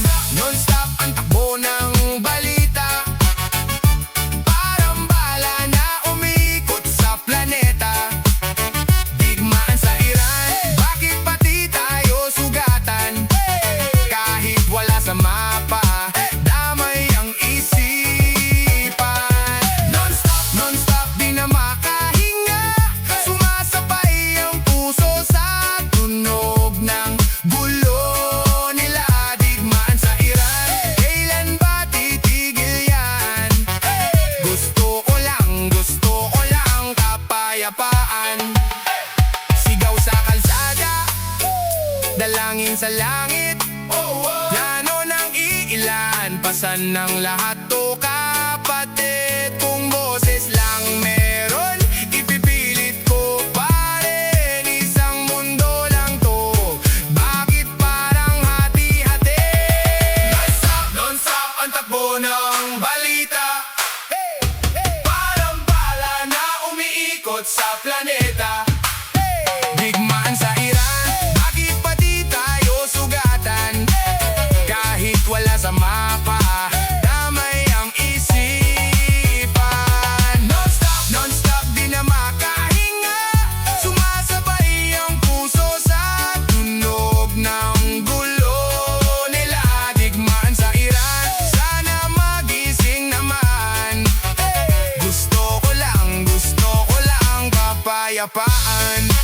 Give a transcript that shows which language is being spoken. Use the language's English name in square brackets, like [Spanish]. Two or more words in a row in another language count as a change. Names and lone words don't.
[Filipino] Non-stop ang takbo ng balita, parang bala na umiikot sa planeta. Digmaan sa Iran, bakit pati tayo sugatan? Kahit wala sa mapa, damay ang isipan. [English] Non-stop, non-stop, [Filipino] di na makahinga, sumasabay ang puso sa tunog ng gulo nila. Digmaan sa Iran, kailan ba titigil yan? Gusto ko lang kapayapaan. Sigaw sa kalsada, dalangin sa langit, plano ng iilan, pasan ng lahat to kapatid. Kung boses lang meron, ipipilit ko pa rin, isang mundo lang to, bakit parang hati-hati? [English] Non-stop, [Filipino] non-stop ang takbo ng balita, parang bala na umiikot sa planeta. Digmaan sa Iran, bakit pati tayo sugatan? Kahit wala sa mapa, damay ang isipan. [English] Non-stop, non-stop, [Filipino] di na makahinga, sumasabay ang puso sa tunog ng gulo nila. Digmaan sa Iran, sana magising naman. Gusto ko lang kapayapaan.